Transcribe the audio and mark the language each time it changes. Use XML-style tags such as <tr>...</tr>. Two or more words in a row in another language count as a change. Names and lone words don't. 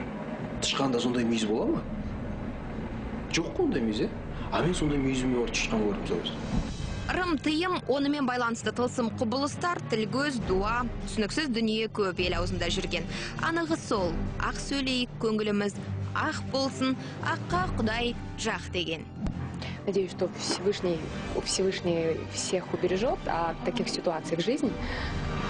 <kk>Тышқанда сондай мүйіз бола ма? Жоқ қой ондай мүйіз, а мен сондай мүйізіме бар тышқан көрдім сол. Рым-тыйым, онымен байланысты тылсым құбылыстар, тіл-көз, дуа, түсініксіз дүние көп ел аузында жүрген. Анығы сол, ақ сөйлейік, көңіліміз ақ болсын, аққа Құдай жақ деген.</kk> <ru>Надеюсь, что Всевышний всех убережет от таких ситуаций в жизни.</ru>